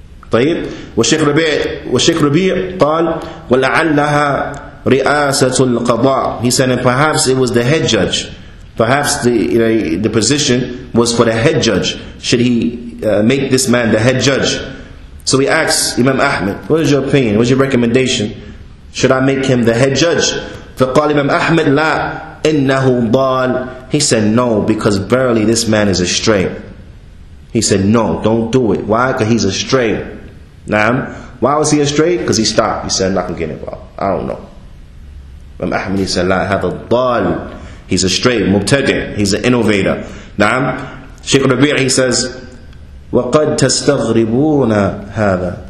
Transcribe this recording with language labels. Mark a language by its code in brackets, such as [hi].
[ar] طيب. والشيخ ربيع قال وَلَعَلَّهَا رِئَاسَةُ الْقَضَاءِ. [en] He said, and perhaps it was the head judge. Perhaps the position was for the head judge. Should he make this man the head judge? So he asks Imam Ahmed, what is your opinion? What's your recommendation? Should I make him the head judge? [ar] فقال Imam Ahmed لا إنه ضال. [en] He said no, because verily this man is astray. He said no, don't do it. Why? Because he's astray. Naam. Why was he astray? Because he stopped. He said, I'm not going to get involved. I don't know. Imam Ahmed, he said [ar] لا هذا ضال. [en] He's astray, mubtadi', he's an innovator. Naam. Shaykh Rabi', he says, [ar] وَقَدْ تَسْتَغْرِبُونَ هَذَا.